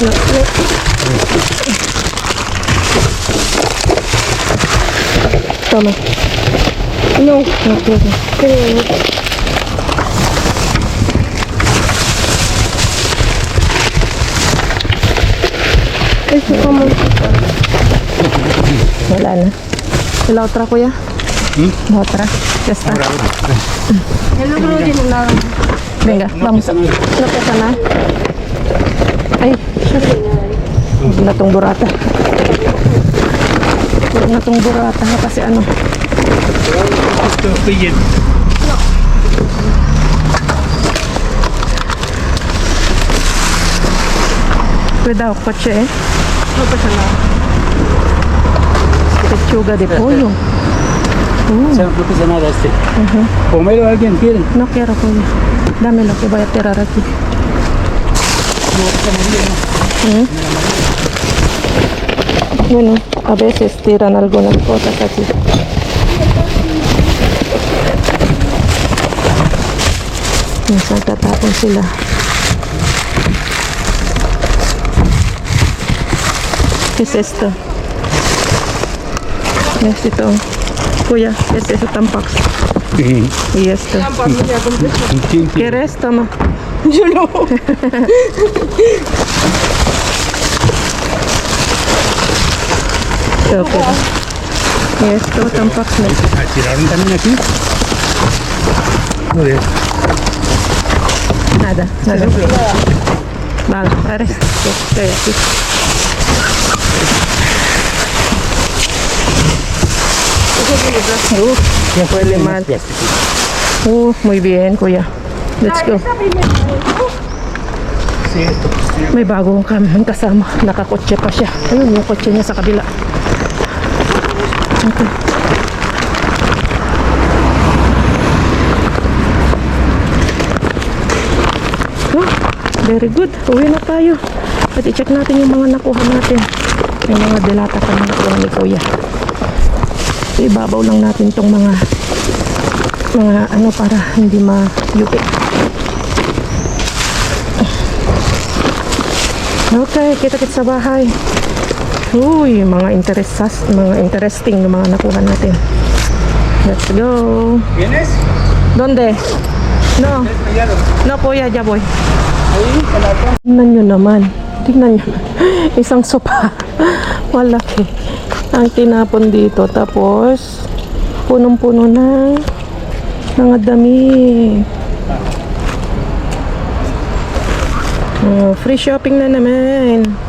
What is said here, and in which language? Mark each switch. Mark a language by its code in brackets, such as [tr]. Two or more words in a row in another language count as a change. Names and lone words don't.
[es] Toma. No, no quiero. Eso como. [tl] Wala na. [es] ¿Y la otra, kuya? La otra. Ya está. El otro no tiene nada. Venga, vamos. No pasa nada. [tl] Ay, huwag na tong burata. Huwag na tong burata ha, kasi ano. [es] Tortillas. Cuidado, [tl] kotse eh. [es] No pasa nada. Pechuga de pollo. O sea, no pasa nada este. Comerlo alguien quiere. No quiero, kuya. Dame lo que voy a tirar aquí. Bueno, a veces tiran algunas cosas así. [tl] Minsan tatapon sila. [es] ¿Qué es esto? Es ito. Kuya, es eso tampoco. Y esto. ¿Quién quiere? ¿Quieres? Toma. Okay. Y esto tampoco. ¿Tiraron también aquí? Joder. Nada, nada. Vale, ahora estoy aquí. Ya huele mal. Muy bien, [en] kuya. Let's go. [es] Sí, esto. [tl] May bagong kasama. Nakakotse pa siya. Ayun, yung kotse niya sa kabila. [en] Okay. Oh, very good. [tl] Uwi na tayo. At i-check natin yung mga nakuha natin. Yung mga delata pa na nakuha ni kuya. Ibabaw lang natin tong mga ano para hindi ma-yupi. Okay, kita-kits sa bahay. Uy, mga interesting na mga nakuha natin. [en] Let's go. [es] ¿Vienes? ¿Dónde? No. No, kuya, ya voy. [tl] Tingnan nyo naman. Tingnan nyo. Isang sopa. Malaki. Ang tinapon dito. Tapos, punong-puno ng mga damit. Oh, [en] free shopping [tl] na naman.